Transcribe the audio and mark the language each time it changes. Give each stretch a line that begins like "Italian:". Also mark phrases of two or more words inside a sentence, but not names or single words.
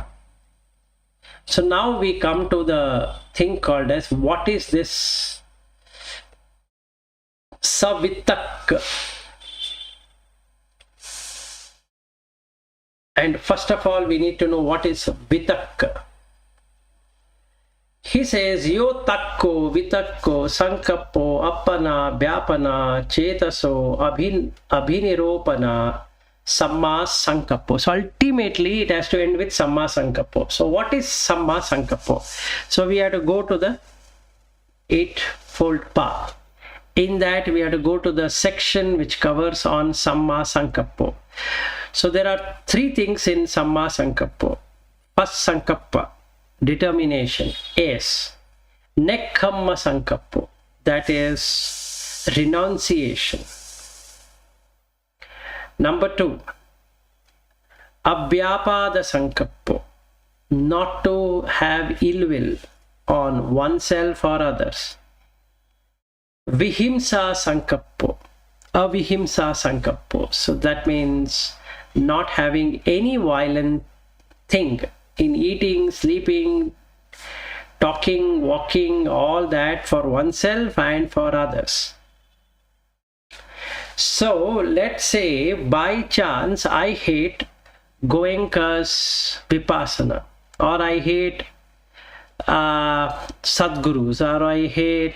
English: So now we come to the thing called as, what is this savittak? And first of all, we need to know what is vitakka. He says,
Pali: yo takko, vitakko, sankappo, appana, vyapana, chetaso, abhiniropana, samma sankappo.
English: So ultimately it has to end with
Pali: samma sankappo.
English: So what is
Pali: samma sankappo?
English: So we have to go to the eightfold path. In that we have to go to the section which covers on
Pali: samma sankappo.
English: So there are three things in
Pali: samma sankappo.
English: First sankappa, determination, is
Pali: nekkhamma sankappo,
English: that is renunciation. Number 2,
Pali: abhyapada sankappo,
English: not to have ill will on oneself or others.
Pali: Vihimsa sankappo, avihimsa sankappo,
English: so that means not having any violent thing in eating, sleeping, talking, walking, all that for oneself and for others. So let's say by chance I hate Goenka's Vipassana, or I hate Sadgurus, or I hate